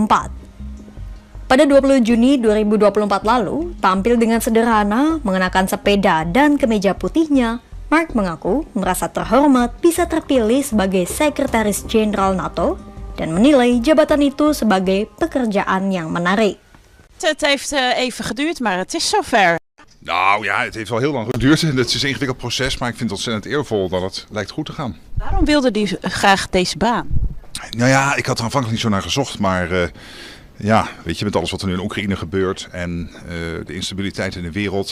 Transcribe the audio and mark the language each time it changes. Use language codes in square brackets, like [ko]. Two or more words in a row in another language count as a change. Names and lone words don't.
[id] Pada 20 Juni 2024 lalu, tampil dengan sederhana, mengenakan sepeda dan kemeja putihnya, Mark mengaku merasa terhormat bisa terpilih sebagai Sekretaris Jenderal NATO dan menilai jabatan itu sebagai pekerjaan yang menarik. [nl] Het heeft even geduurd, maar het is zover. Nou ja, het heeft wel heel lang geduurd en het is een ingewikkeld proces, maar ik vind het ontzettend eervol dat het lijkt goed te gaan. Waarom wilde hij graag deze baan? Nou ja, ik had er aanvankelijk niet zo naar gezocht, maar ja, weet je, met alles wat er nu in Oekraïne gebeurt en de instabiliteit in de wereld.